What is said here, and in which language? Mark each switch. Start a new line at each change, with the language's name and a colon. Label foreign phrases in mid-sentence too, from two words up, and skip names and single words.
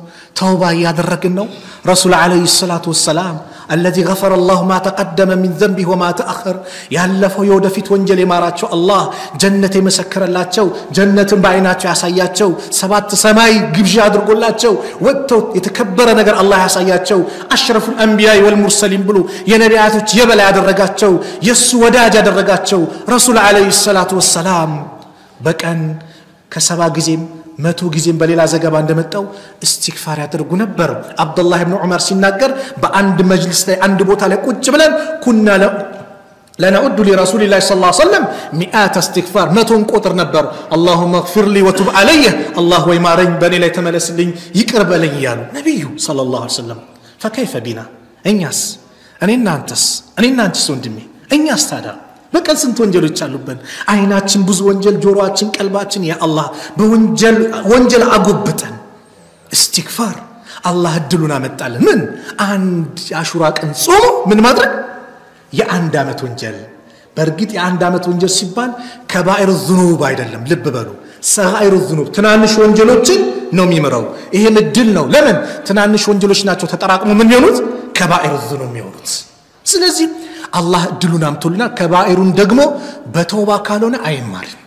Amharic: ተውባ ያደረግን ነው
Arabic: رسول عليه الصلاة والسلام الذي غفر الله ما تقدم من ذنبه وما تأخر
Amharic: ያለፈው የወደፊት ወንጀል የማራቸው አላህ ጀነት የመሰከረላቸው ጀነትን በአይናቸው ያሳያቸው ሰባት ሰማይ ግብዣ አድርጎላቸው ወጥተው የተከበረ ነገር አላህ ያሳያቸው
Arabic: أشرف الأنبياء والمرسلين
Amharic: ብሎ የነቢያቶች የበላይ ያደረጋቸው የሱ ወዳጅ ያደረጋቸው
Arabic: رسول عليه الصلاة والسلام
Amharic: በቀን ከሰባ ጊዜም 100 ጊዜም በሌላ ዘገባ እንደመጣው استغفار ያደርጉ ነበር አብዱላህ ኢብኑ ዑመር ሲናገር በአንድ መጅልስ ላይ አንድ ቦታ ላይ ቁጭ ብለን ኩና
Arabic: لنعد لرسول الله صلى الله عليه وسلم 100 استغفار
Amharic: 100 ቁጥር ነበር
Arabic: اللهم اغفر لي وتب علي
Amharic: الله ويمارኝ በኔ ላይ ተመለስልኝ ይቅር በለኝ ያሉ ነብዩ
Arabic: صلى الله عليه وسلم فكيف بنا
Amharic: እኛስ እኔና አንተስ ወንድሜ እኛስ ታዲያ በቀን ስንት ወንጀሎች አሉብን አይናችን ብዙ ወንጀል ጆሮአችን ቀልባችን ያ አላህ በወንጀል አጎብጠን استغفار አላህ እድሉን አመጣልን ምን አንድ አሹራ ቀን ጾም ምን ማድረግ የአንድ አመት ወንጀል በርግጥ የአንድ አመት ወንጀል ሲባል
Arabic: كبائر الذنوب
Amharic: አይደለም ልብ በሉ
Arabic: صغائر الذنوب
Amharic: ትናንሽ ወንጀሎችን ነው የሚመራው ይሄ እድል ነው ለምን ትናንሽ ወንጀሎች ናቸው ተጠራቅሞ ምን ይሆኑት
Arabic: كبائر الذنوب
Amharic: የሚሆኑት ስለዚህ አላህ እድሉን አምጥቶልና ከባኢሩን ደግሞ በተውባ ካልሆነ አይማር